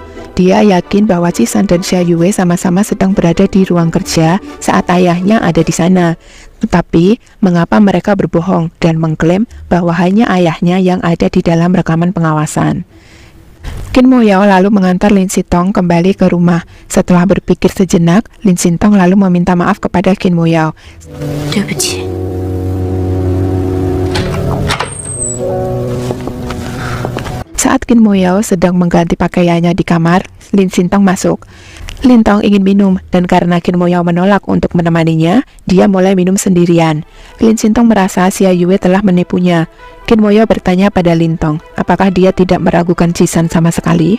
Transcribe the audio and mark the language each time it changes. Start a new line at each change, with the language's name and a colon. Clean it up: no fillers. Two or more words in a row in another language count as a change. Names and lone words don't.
Indonesian: Dia yakin bahwa Jisan dan Xia Yue sama-sama sedang berada di ruang kerja saat ayahnya ada di sana. Tetapi, mengapa mereka berbohong dan mengklaim bahwa hanya ayahnya yang ada di dalam rekaman pengawasan? Kim Mo-yao lalu mengantar Lin Sintong kembali ke rumah. Setelah berpikir sejenak, Lin Sintong lalu meminta maaf kepada Kim Mo-yao.
Chinese: 对不起。
Indonesian: Saat Kim Mo-yao sedang mengganti pakaiannya di kamar, Lin Sintong masuk. Lintong ingin minum, dan karena Kim Mo-yao menolak untuk menemaninya, dia mulai minum sendirian. Lin Sintong merasa Xia Yue telah menipunya. Kim Mo-yao bertanya pada Lintong, apakah dia tidak meragukan Jisan sama sekali?